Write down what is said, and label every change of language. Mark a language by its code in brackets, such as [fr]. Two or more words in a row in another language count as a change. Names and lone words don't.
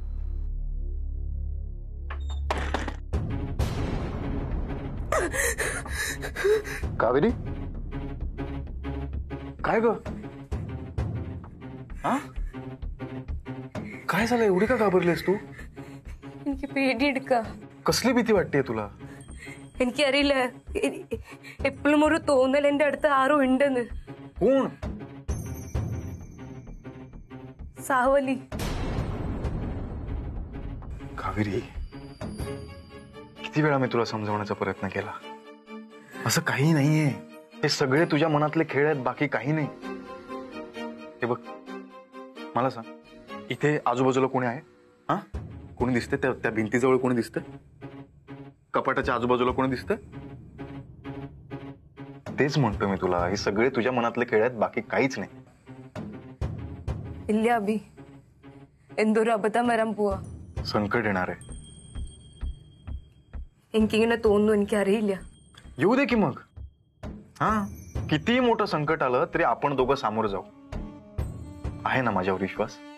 [mr] कावेरी, काय ग? हा, काय झालं? एवढी का घाबरलीस तू? [ml] എനിക്ക് പേടിയെടുക്ക. [mr] कसली भीती वाटते तुला? [ml] എനിക്കറിയില്ല, എപ്പോഴും ഒരു തോന്നൽ എന്റെ അടുത്ത് ആരോ ഉണ്ടെന്ന്. [mr] कोण? सावली. कावेरी, किती वेळा मी तुला समजावण्याचा प्रयत्न केला. असं काही नाहीये. हे सगळे तुझ्या मनातले खेळ आहेत, बाकी काही नाही. हे बघ, मला सांग, इथे आजूबाजूला कोणी आहे? हा, कोणी दिसते? त्या भिंतीजवळ कोणी दिसतं? कपाटाच्या आजूबाजूला कोणी दिसतं? तेच म्हणतो मी तुला, हे सगळे तुझ्या मनातले खेळ आहेत, बाकी काहीच नाही. [ml] ഇല്ല അബി, എന്തൊരു അബദ്ധം വരാൻ പോവാ. [mr] संकट येणार आहे. [ml] എനിക്കിങ്ങനെ തോന്നുന്നു, എനിക്കറിയില്ല. [mr] येऊ दे की मग. हा, कितीही मोठं संकट आलं तरी आपण दोघं सामोरं जाऊ. आहे ना माझ्यावर विश्वास?